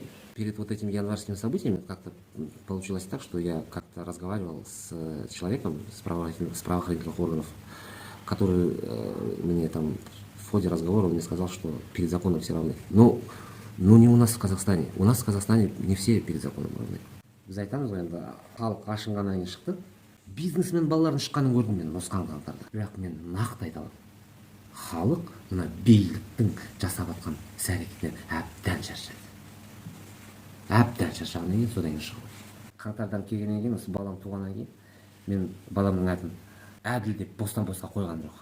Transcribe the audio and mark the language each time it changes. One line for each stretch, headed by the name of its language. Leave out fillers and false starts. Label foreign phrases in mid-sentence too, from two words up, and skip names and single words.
Russian: Перед вот этими январскими событиями как-то получилось так, что я как-то разговаривал с человеком с правоохранительных органов, который мне там в ходе разговора он мне сказал, что перед законом все равны. Но не у нас в Казахстане. У нас в Казахстане не все перед законом равны.
Kazakh: Біз айтамыз ғой енді халық ашынғаннан кейін шықты. Бизнесмен балалардың шыққанын көрдім мен осыған қаңтарда. Бірақ мен нақты айта аламын. Халық мына биліктің жасап жатқан іс әрекетінен әбден шаршады. Әбден шаршағаннан кейін содан кейін шығып. Қаңтардан келгеннен кейін осы балам туғаннан кейін мен баламның атын әділ деп бостан-босқа қойған жоқ.